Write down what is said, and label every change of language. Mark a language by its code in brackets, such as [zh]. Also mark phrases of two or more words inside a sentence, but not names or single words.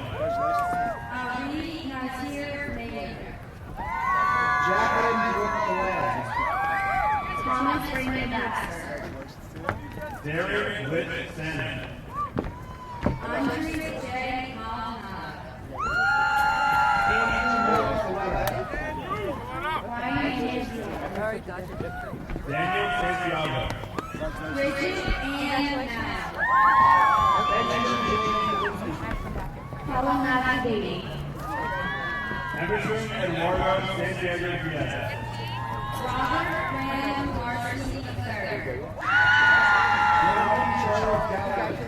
[en] Ali Nazir Mayweather. Jacqueline Brooke Glenn. Thomas Raymond Baxter. Derek Witt Salmon. Andre J. Maldonado. Andrew Moore Coletta. Ryan James. Daniel Santiago. Bridget Ann Knapp. Benjamin James. Helen Matthew Beatty. Emerson Eduardo Santiago Diaz. Robert Graham Marcy III. John Charles Gallagher.